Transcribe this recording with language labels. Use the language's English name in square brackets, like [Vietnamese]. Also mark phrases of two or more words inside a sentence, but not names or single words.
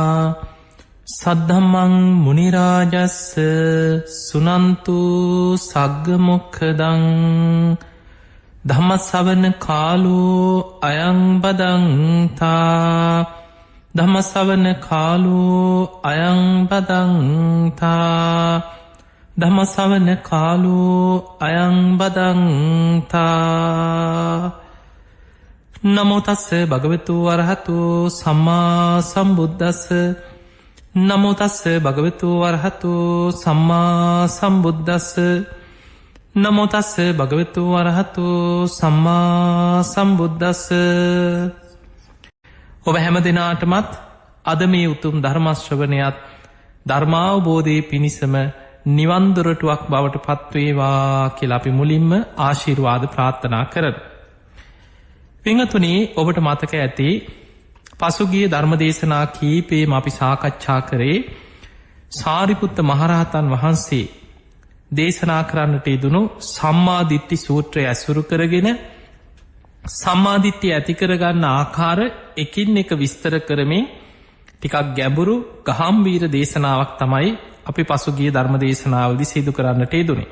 [Pali] සද්ධම්මං මුනිරාජස්ස සුනන්තු සග්ගමොක්ඛදං ධම්මස්සවන කාලෝ අයං බදන්තා ධම්මස්සවන කාලෝ අයං බදන්තා ධම්මස්සවන කාලෝ අයං බදන්තා නමෝ තස්ස භගවතු වරහතු සම්මා සම්බුද්දස්ස නමෝ තස්ස භගවතු වරහතු සම්මා සම්බුද්දස්ස නමෝ තස්ස භගවතු වරහතු සම්මා සම්බුද්දස්ස. [Sinhala] ඔබ හැම දෙනාටමත් අද මේ උතුම් ධර්මශ්‍රවණයත් ධර්මාවබෝධය පිණිසම නිවන්දොරටුවක් බවට පත්වේවා කියලා අපි මුලින්ම ආශිර්වාද ප්‍රාර්ථනා කරන. පිංහතුනේ ඔබට මතක ඇති පසුගිය ධර්මදේශනා කීපේම අපි සාකච්ඡා කරේ සාරිපුත්ත මහරහතන් වහන්සේ දේශනා කරන්නට යෙදුණු සම්මාදිට්ඨි සූත්‍රය ඇසුරු කරගෙන සම්මාදිට්ඨිය ඇති කරගන්න ආකාර එකින් එක විස්තර කරමින් ටිකක් ගැඹුරු ගහම්බීර දේශනාවක් තමයි අපි පසුගිය ධර්මදේශනාවලදි සිදු කරන්නට යෙදුනේ.